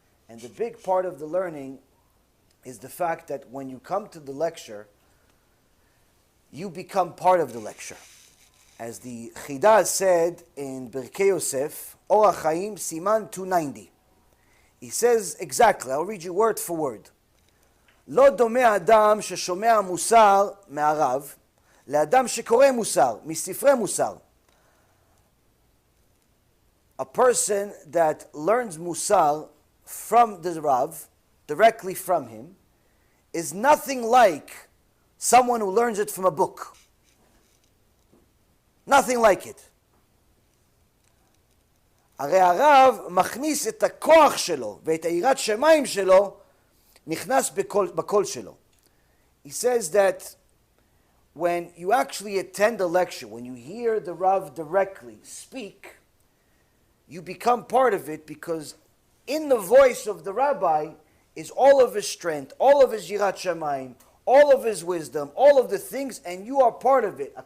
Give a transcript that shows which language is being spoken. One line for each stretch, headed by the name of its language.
English: And the big part of the learning is the fact that when you come to the lecture, you become part of the lecture. As the Chidah said in Birkei Yosef, Orach Chaim, Siman 290. He says exactly, I'll read you word for word.
Hebrew: לא דומה אדם ששומע מוסר מהרב, לאדם שקורא מוסר, מספרי מוסר.
English: A person that learns musar from the Rav, directly from him, is nothing like someone who learns it from a book. Nothing like it.
Hebrew: הרי הרב מכניס את הכוח שלו ואת היראת שמיים שלו נכנס בקול שלו.
English: He says that when you actually attend a lecture, when you hear the Rav directly speak, you become part of it because in the voice of the rabbi is all of his strength, all of his yirat shamayim, all of his wisdom, all of the things, and you are part of it.